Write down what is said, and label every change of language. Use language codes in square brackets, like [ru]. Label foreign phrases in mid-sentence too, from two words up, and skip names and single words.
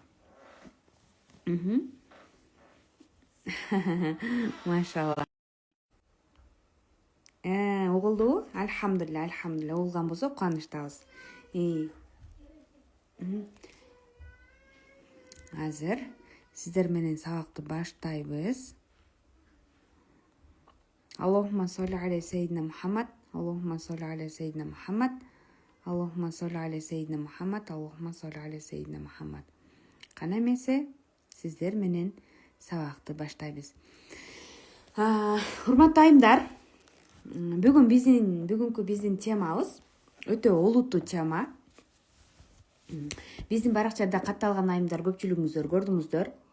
[ky] Машалла. Угулдубу? [ar] الحمد لله، الحمد لله. [ky] Угулган болсо кубанычтабыз. Азыр сиздер менен сабакты баштайбыз. [ar] اللهم صل على سيدنا محمد، اللهم صل على سيدنا محمد، اللهم صل على سيدنا محمد، اللهم صل على سيدنا محمد. [ky] Кана эмесе, сиздер менен сабакты баштайбыз. Урматтуу айымдар, бүгүнкү биздин темабыз өтө олуттуу тема. Биздин баракчада катталган айымдар көпчүлүгүңүздөр көрдүңүздөр.